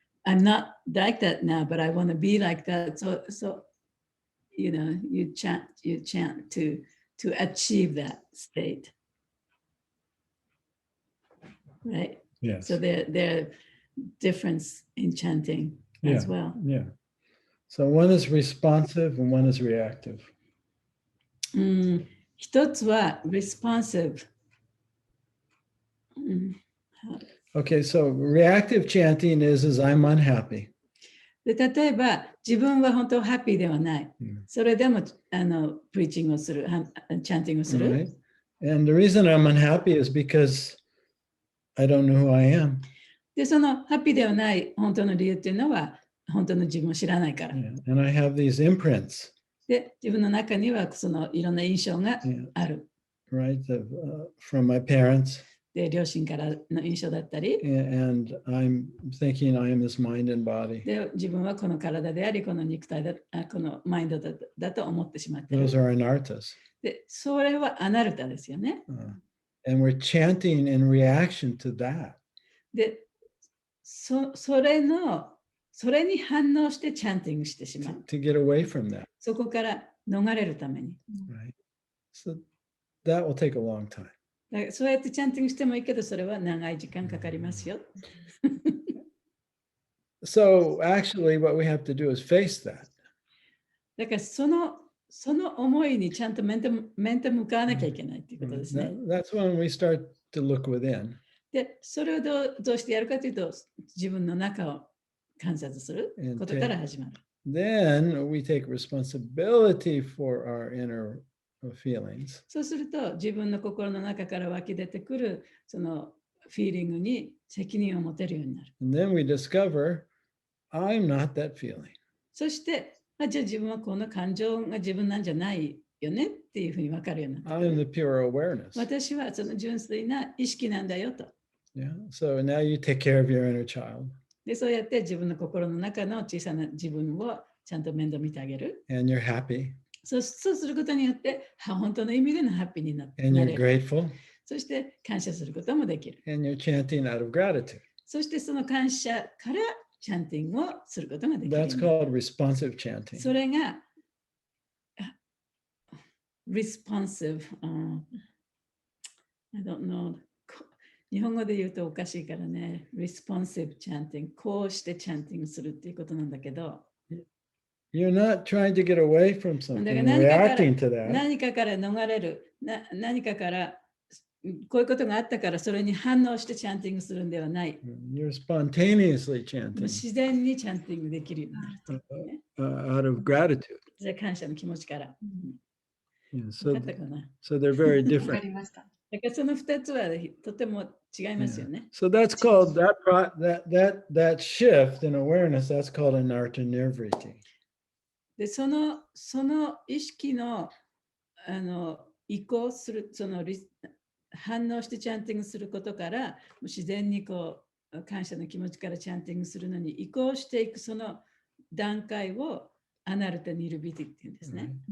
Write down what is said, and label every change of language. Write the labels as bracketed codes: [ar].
[en] I'm not like that now, but I want to be like that. So you chant to achieve that state. Right? Yes. So there are difference in chanting as well. Yeah. So one is responsive and one is reactive. [ja] 一つは responsive. [en] Okay, so reactive chanting is I'm unhappy. [ja] で例えば自分は本当ハッピーではない。それでもプリーチングをする、チャンティングをする。 [en] Right? And the reason I'm unhappy is because I don't know who I am. [ja] で、そのハッピーではない本当の理由っていうのは本当の自分を知らないから。 [en] Yeah. And I have these imprints. [ja] で、自分の中にはそのいろんな印象がある。 [en] Right? From my parents. [ja] で、両親からの印象だったり。 [en] And I'm thinking I am this mind and body. [ja] で、自分はこの体であり、この肉体だ、このマインドだと思ってしまっている。 [en] Those are anarthas. [ja] で、それはアナルタですよね。 [en] And we're chanting in reaction to that. [ja] で、それに反応してチャンティングしてしまう。 [en] To get away from that. [ja] そこから逃れるために。 [en] Right. So that will take a long time. [ja] だからそうやってチャンティングしてもいいけど、それは長い時間かかりますよ。 [en] So actually what we have to do is face that. [ja] だからその思いにちゃんと面と向かわなきゃいけないっていうことですね。 [en] That's when we start to look within. [ja] で、それをどうしてやるかというと、自分の中を観察することから始まる。 [en] Then we take responsibility for our inner feelings. [ja] そうすると、自分の心の中から湧き出てくるそのフィーリングに責任を持てるようになる。 [en] And then we discover, I'm not that feeling. [ja] そして、じゃあ自分はこの感情が自分なんじゃないよねっていうふうに分かるようになる。 [en] I'm the pure awareness. [ja] 私はその純粋な意識なんだよと。 [en] Yeah. So now you take care of your inner child. [ja] で、そうやって自分の心の中の小さな自分をちゃんと面倒見てあげる。 [en] And you're happy. [ja] そうすることによって、本当の意味でのハッピーになれる。 [en] And you're grateful. [ja] そして感謝することもできる。 [en] And you're chanting out of gratitude. [ja] そしてその感謝からチャンティングをすることができる。 [en] That's called responsive chanting. [ja] それがresponsive. [en] I don't know. [ja] 日本語で言うとおかしいからね。 [en] responsive chanting。 [ja] こうしてチャンティングするっていうことなんだけど。 [en] You're not trying to get away from something, [ja] だから [en] reacting to that. [ja] 何かから逃れる。何かからこういうことがあったからそれに反応してチャンティングするんではない。 [en] You're spontaneously chanting [ja] 自然にチャンティングできるようになるというね。 [en] out of gratitude. [ja] それは感謝の気持ちから。 [en] Yeah, [ja] 分かったかな。 [en] so they're very [ja] わか [en] different. [ja] りました。だからその2つはとても違いますよね。 [en] So that's called that shift in awareness. That's called anarta-nirvriti. [ja] で、その意識の移行する、その反応してチャンティングすることから、自然にこう感謝の気持ちからチャンティングするのに移行していくその段階をアナルタ・ニルビティっていうんですね。